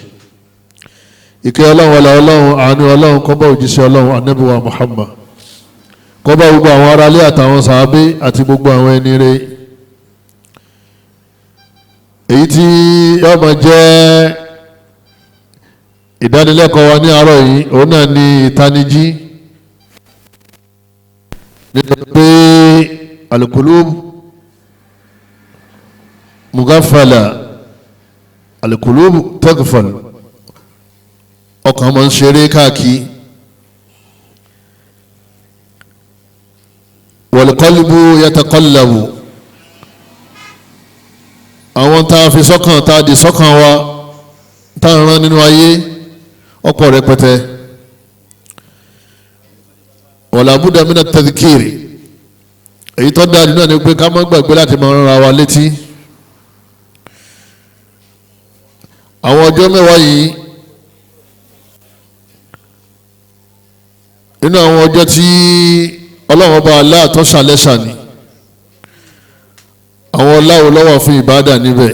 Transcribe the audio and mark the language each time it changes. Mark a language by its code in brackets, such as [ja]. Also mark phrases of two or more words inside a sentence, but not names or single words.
[yo] ìkẹ́ Ọlọ́run, ọlá Ọlọ́run, àánú Ọlọ́run kó bá òjíṣẹ́ Ọlọ́run ànábì wa Muhammad, kó bá gbogbo àwọn aráalé àtàwọn sàábé àti gbogbo àwọn ẹni rẹ̀. èyí tí yóò máa jẹ́ ìdánilẹ́kọ̀ọ́ wa ní àárọ̀ yìí, òun náà ni ìtanijí nítorí pé [ar] القلوب مغفلة، القلوب تغفل, [yo] ọkàn máa ń ṣeré káàkiri. [ar] والقلب يتقلب, [yo] àwọn tá a fi sọ́kàn, tá a di sọ́kàn wa, tá a rán nínú ayé ọ̀pọ̀ rẹpẹtẹ. [ar] ولا بد من التذكير, [yo] èyí tó dáa náà ni pé ká má gbàgbé láti máa rán ara wa létí. àwọn ọjọ́ mẹ́wàá yìí nínú àwọn ọjọ́ tí Ọlọ́run ọba Allah tó ṣàlẹ́ṣà ni, àwọn ọláwo lọ́wọ́ fún ìbádà níbẹ̀.